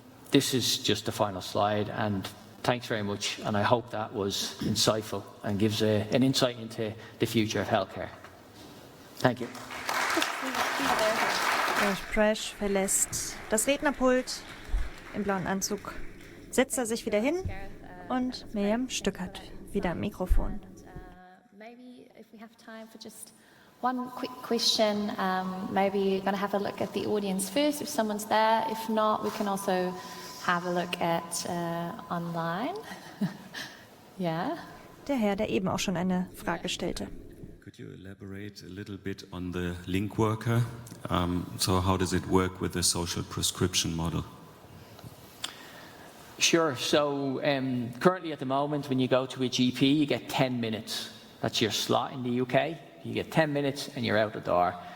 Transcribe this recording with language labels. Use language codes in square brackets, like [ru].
[en] This is just the final slide, and thanks very much, and I hope that was insightful and gives an insight into the future of healthcare. Thank you. [de] Presch verlässt das Rednerpult im blauen Anzug, setzt er sich wieder hin und Miriam Stuckert wieder am Mikrofon. [en] Maybe if we have time for just one quick question, maybe you're going to have a look at the audience first if someone's there. If not, we can also have a look at online. Yeah. [de] Der Herr, der eben auch schon eine Frage stellte. [en] Could you elaborate a little bit on the link worker? So how does it work with the social prescription model? Sure. So currently at the moment, when you go to a GP, you get 10 minutes. That's your slot in the UK. You get 10 minutes and you're out the door.